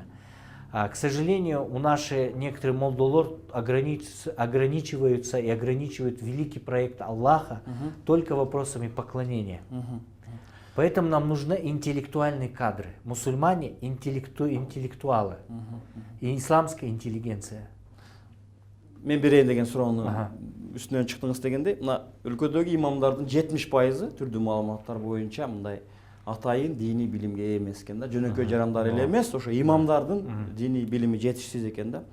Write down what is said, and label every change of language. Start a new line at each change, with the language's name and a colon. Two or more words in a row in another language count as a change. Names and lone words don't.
Russian: К сожалению, у наши некоторые молдолор ограничиваются и ограничивают великий проект Аллаха только вопросами поклонения. Поэтому нам нужны интеллектуальные кадры. Мусульмане интеллектуалы и исламская интеллигенция.
Kyrgyz: Мен берейин деген суроону үстүнөн чыктыңыз дегенде, мына өлкөдөгү имамдардын 70% түрдүү маалыматтар боюнча мындай атайын дини билимге ээ эмес экен да, жөнөкөй жарандар эле эмес, ошо имамдардын дини билими жетишсиз экен да.